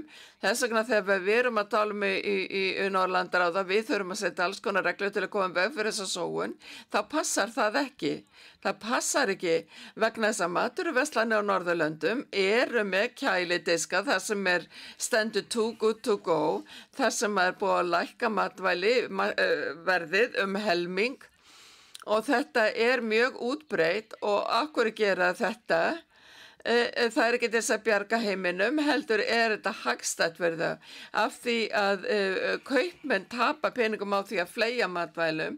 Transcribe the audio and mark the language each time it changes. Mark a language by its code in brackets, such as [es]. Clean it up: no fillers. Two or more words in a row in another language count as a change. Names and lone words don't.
[is] Þess vegna þegar við erum að tala í Norðurlandaráði, við þurfum að setja alls konar reglur til að koma veg fyrir þessa sóun, þá passar það ekki. Það passar ekki vegna þess að matvöruverslanir á Norðurlöndum eru með kælidiska þar sem stendur [en] too good to go, [is] þar sem búið að lækka matvæli verðið helming og þetta mjög útbreitt og af hverju gera þetta? Það ekki til þess að bjarga heiminum, heldur þetta hagstætt fyrir það, af því að kaupmenn tapa peningum á því að fleygja matvælum.